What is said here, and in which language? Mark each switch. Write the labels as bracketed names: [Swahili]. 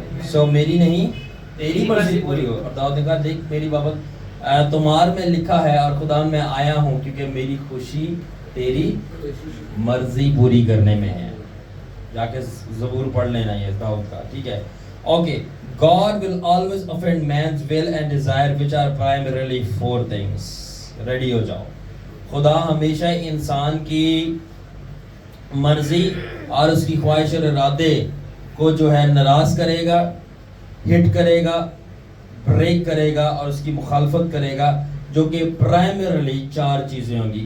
[Urdu] سو میری نہیں تیری مرضی پوری ہو. اور داؤد نے کہا دیکھ میری بابت تمہار میں لکھا ہے, اور خدا میں آیا ہوں کیونکہ میری خوشی تیری مرضی پوری کرنے میں ہے. جا کے زبور پڑھ لینا یہ داؤد کا, ٹھیک ہے. Okay. [English] God will always offend man's will and desire, which are primarily four things. [Urdu] Ready ہو جاؤ. خدا ہمیشہ انسان کی مرضی اور اس کی خواہش اور ارادے کو جو ہے ناراض کرے گا, ہٹ کرے گا, بریک کرے گا, اور اس کی مخالفت کرے گا, جو کہ پرائمرلی چار چیزیں ہوں گی.